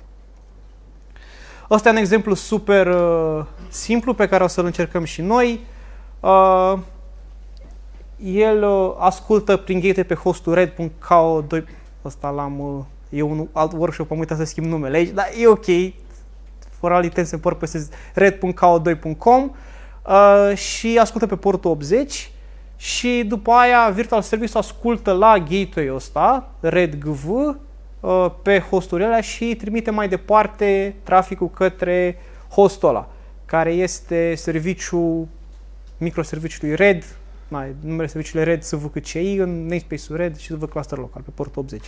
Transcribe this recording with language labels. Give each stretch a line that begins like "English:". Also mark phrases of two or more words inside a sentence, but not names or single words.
Romanian: Ăsta e un exemplu super simplu pe care o să-l încercăm și noi. El ascultă prin gateway pe hostul red.co2. Ăsta e un alt workshop, am uitat să schimb numele aici, dar e ok.
English: For all intents and purposes,
Romanian: red.co2.com și ascultă pe portul 80 și după aia
English: virtual service
Romanian: ascultă la gateway-ul ăsta, redgv, pe hostul ăla și trimite mai departe traficul către hostul ăla, care este serviciul microserviciului Red, numele serviciului Red SVCCI în namespace-ul Red și SV
English: cluster local
Romanian: pe portul 80.